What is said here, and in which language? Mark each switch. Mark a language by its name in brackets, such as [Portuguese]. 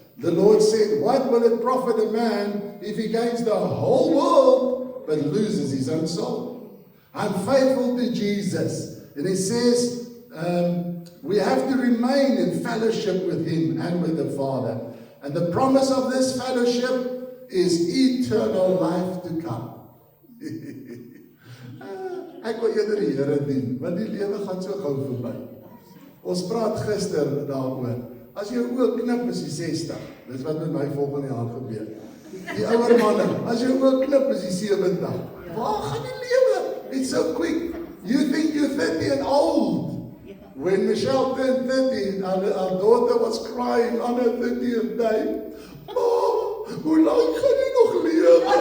[English] The Lord said, what will it profit a man if he gains the whole world but loses his own soul? I'm faithful to Jesus. And He says, we have to remain in fellowship with Him and with the Father. And the promise of this fellowship is eternal life to come. [Afrikaans] Ek wil eerder die Here dien, want die lewe gaan so gou verby. Ons praat gister daaroor. As jy oë knip is jy 60. Dis wat met my volgende jaar gebeur. Die ouer manne, as jy oë knip is jy 70. Waar gaan die lewe? [English] It's so quick. You think you're 30 and old. When Michelle turned 30, our daughter was crying on her 30th day. [Afrikaans] Oh, hoe lang gaan jy nog lewe?